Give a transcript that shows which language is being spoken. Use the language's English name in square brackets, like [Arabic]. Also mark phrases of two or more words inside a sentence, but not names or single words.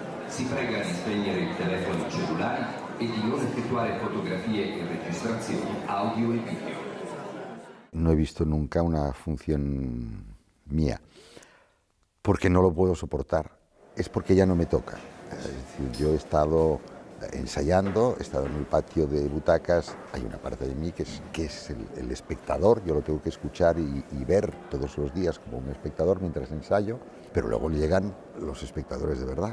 [Italian] si prega di spegnere il telefono cellulare e di non effettuare fotografie e registrazioni audio e video. [Spanish] No he visto nunca una función mía, porque no lo puedo soportar. Es porque ya no me toca. Es decir, yo he estado ensayando, he estado en el patio de butacas, hay una parte de mí que es el espectador, yo lo tengo que escuchar y ver todos los días como un espectador mientras ensayo, pero luego llegan los espectadores de verdad.